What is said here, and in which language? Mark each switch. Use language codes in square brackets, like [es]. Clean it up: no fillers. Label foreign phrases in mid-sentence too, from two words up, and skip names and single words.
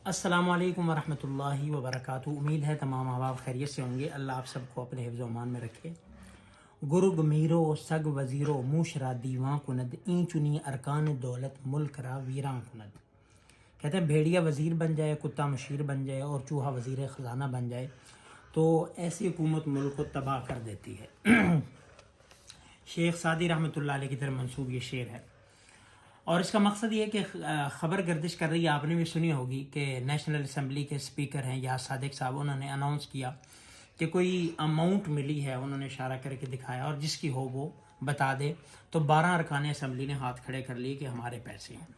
[ar] السلام علیکم ورحمۃ اللہ وبرکاتہ۔ [ur] امید ہے تمام احباب خیریت سے ہوں گے۔ اللہ آپ سب کو اپنے حفظ و امان میں رکھے۔ [fa] گرگ میرو سگ وزیرو موشرا دیواں کند این چنی ارکان دولت ملک را ویراں کند۔ [ur] کہتے ہیں بھیڑیا وزیر بن جائے، کتا مشیر بن جائے اور چوہا وزیر خزانہ بن جائے تو ایسی حکومت ملک کو تباہ کر دیتی ہے۔ شیخ سعدی [ar] رحمۃ اللہ علیہ [ur] کی طرف منسوب یہ شعر ہے، اور اس کا مقصد یہ ہے کہ خبر گردش کر رہی ہے، آپ نے بھی سنی ہوگی کہ [en] National Assembly [ur] کے اسپیکر ہیں یا صادق صاحب، انہوں نے اناؤنس کیا کہ کوئی اماؤنٹ ملی ہے، انہوں نے اشارہ کر کے دکھایا اور جس کی ہو وہ بتا دے، تو 12 ارکان اسمبلی نے ہاتھ کھڑے کر لیے کہ ہمارے پیسے ہیں۔